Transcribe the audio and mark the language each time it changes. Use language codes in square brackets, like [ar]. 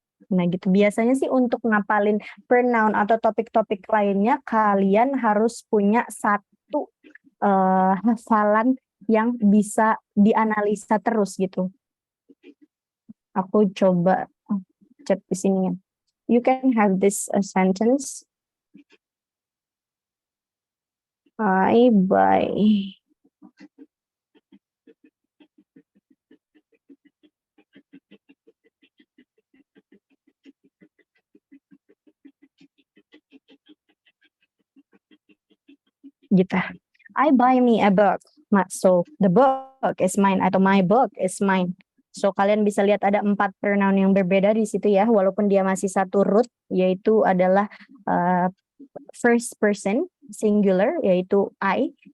[id] Nah gitu, biasanya sih untuk ngapalin pronoun atau topik-topik lainnya kalian harus punya satu hafalan yang bisa dianalisa terus gitu. Aku coba chat di sini ya. [en] You can have this sentence. I buy [id] gitu. [en] I buy me a book. So the book is mine [id] atau [en] my book is mine. [id] So kalian bisa lihat ada 4 pronoun yang berbeda di situ ya, walaupun dia masih satu root, yaitu adalah first person singular, yaitu I.